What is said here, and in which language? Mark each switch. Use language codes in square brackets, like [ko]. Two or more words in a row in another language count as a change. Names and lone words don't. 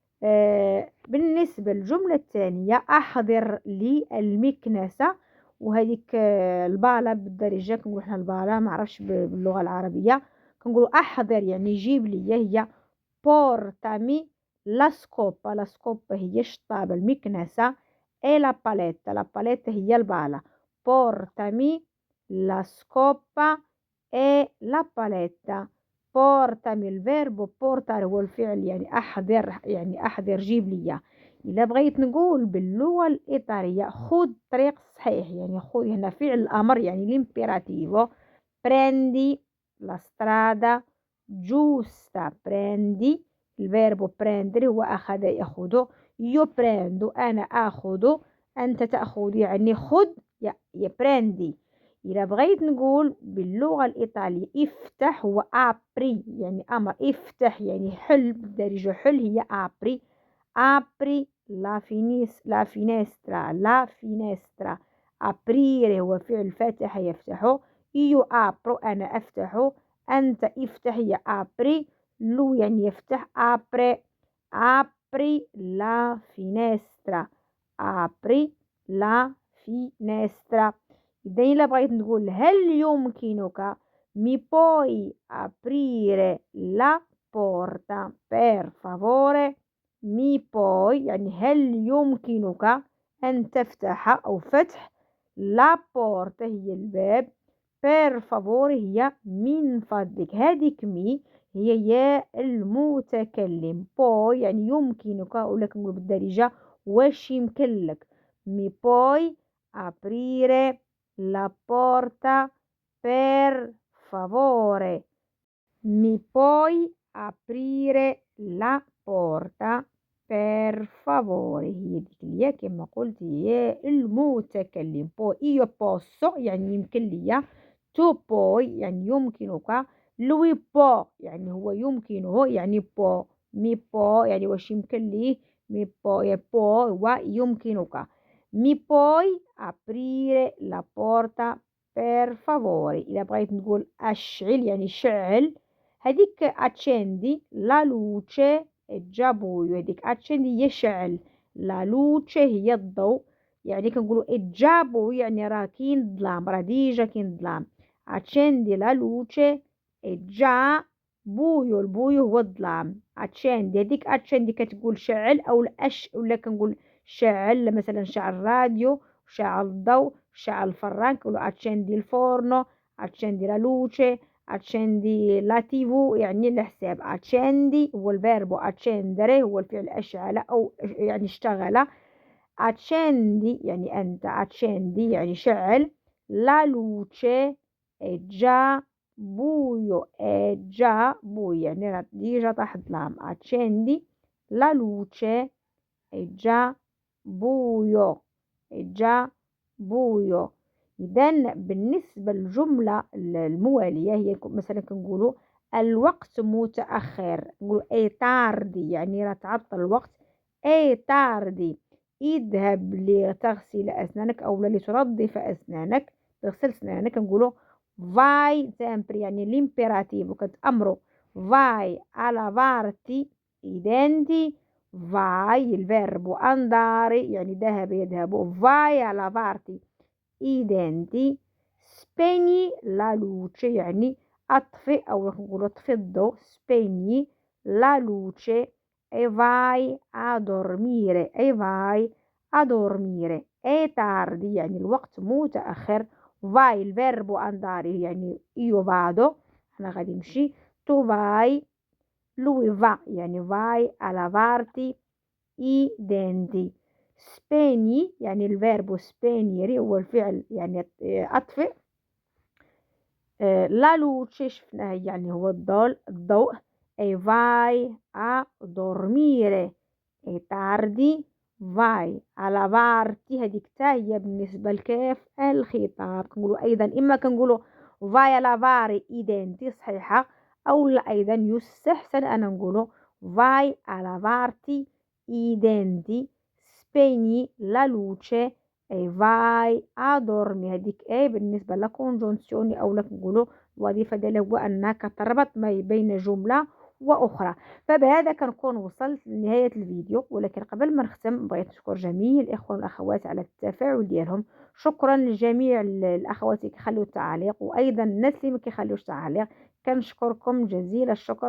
[ar] بالنسبة للجملة الثانية احضر لي المكنسة، وهذيك البالة بالدارجة كنقول حنا البالة، ما عرفش باللغة العربية. كنقولوا احضر يعني جيب لي، هي [it] portami la scopa. [ar] لا سكوبا هي الشطابة، المكنسة. [it] e la paletta. la paletta [ar] هي البالة. [it] portami la scopa e la paletta. [ar] portami الفيرب، portare هو الفعل يعني أحضر، يعني أحضر جيب لي. إلا بغيت نقول باللغة الإيطالية خذ الطريق الصحيح، يعني خذ هنا فعل الأمر يعني l'imperativo. [it] prendi la strada giusta. [ar] prendi الفيرب prendere هو أخذ يأخذ. [it] io prendo [ar] أنا آخذ. أنت تأخذ يعني خذ يا براندي. إذا بغيت نقول باللغة الإيطالية افتح هو أبري، يعني أمر. افتح يعني حل بالدارجة، حل هي أبري. [it] apri la finestra. la finestra. [ar] أبريري هو فعل فتح يفتح. [it] io apro [ar] أنا أفتح. أنت افتح هي أبري. لو يعني يفتح أبري. [it] apri la finestra. apri la finestra. [ar] إذا إلا بغيت نقول هل يمكنك [it] mi puoi aprire la porta per favore. mi puoi [ar] يعني هل يمكنك أن تفتح أو فتح. [it] la porta [ar] هي الباب. [it] per favore [ar] هي من فضلك. هذيك مي هي يا المتكلم. بوي يعني يمكنك، ولا كنقول بالدارجة واش يمكن لك. [it] mi puoi aprire la porta per favore. Mi puoi aprire la porta per favore. [ar] هي ديك اليا كما قلت هي المتكلم. بو [it] io posso [ar] يعني يمكن لي. [it] tu puoi [ar] يعني يمكنك. [it] lui può [ar] يعني هو يمكنه، يعني بو. [it] mi può [ar] يعني واش يمكن ليه. [it] mi può [ar] يا بو هو يمكنك. [it] mi puoi aprire la porta per favore. [ar] إلا بغيت نقول أشعل يعني شعل، هذيك [it] accendi la luce è già buio. [ar] هذيك accendi هي شعل، [it] la luce [ar] هي الضوء، يعني كنقولوا [it] è già buio [ar] يعني راه كاين ظلام، راه ديجا كاين ظلام. [it] accendi la luce è già buio، [ar] البويو هو الظلام. accendi هذيك accendi كتقول شعل أو ولا كنقول شعل مثلا شعل الراديو، شعل الضوء، شعل الفران، كنقولوا [it] accendi il forno، accendi la luce، accendi la TV [ar] يعني الحساب. accendi هو الفيربو accendere هو الفعل أشعل أو يعني اشتغل. [it] accendi يعني أنت، [ar] accendi يعني شعل. [it] la luce è già buio، è già buio [ar] يعني راه ديجا طاح الظلام. [it] accendi la luce è già buio، è già buio. [ar] إذن بالنسبة للجملة الموالية هي مثلا كنقولوا الوقت متأخر، نقولوا [it] è tardi [ar] يعني راه تعطل الوقت. [it] è tardi, [ar] اذهب لتغسل أسنانك أو لتنظف أسنانك، تغسل أسنانك نقولوا [it] vai sempre [ar] يعني l'imperativo كتأمروا [it] vai a lavarti i denti. vai il verbo andare [ar] يعني ذهب يذهب، [it] vai a lavarti i denti. spegni la luce [ar] يعني أطفئ أو نقولوا اطفئ الضوء، [it] spegni la luce e vai a dormire، e vai a dormire. è tardi [ar] يعني الوقت متأخر. [it] vai il verbo andare يعني io vado [ar] أنا غادي نمشي، [it] tu vai lui va يعني vai a lavarti i denti. [ar] spegni يعني الفيربو spegnere هو الفعل يعني أطفئ. [it] la luce [ar] شفناه يعني هو الضوء. [it] e vai a dormire e tardi vai a lavarti، [ar] هذيك تا هي بالنسبة لكيف الخطاب. كنقولوا أيضا إما كنقولوا [it] vai a lavare i denti [ar] صحيحة، أو لا أيضا يستحسن أن نقولوا [it] vai a lavarti i denti. spegni la luce e vai a dormire، [ar] هذيك ايه بالنسبة لكونجونسيوني أو نقولوا الوظيفة ديالها هو أنك تربط ما بين جملة وأخرى. فبهذا كنكون وصلت لنهاية الفيديو، ولكن قبل ما نختم بغيت نشكر جميع الإخوة والأخوات على التفاعل ديالهم. شكرا لجميع الأخوات اللي كيخليو التعليق، وأيضا الناس اللي ما كيخليوش تعليق كنشكركم جزيل الشكر.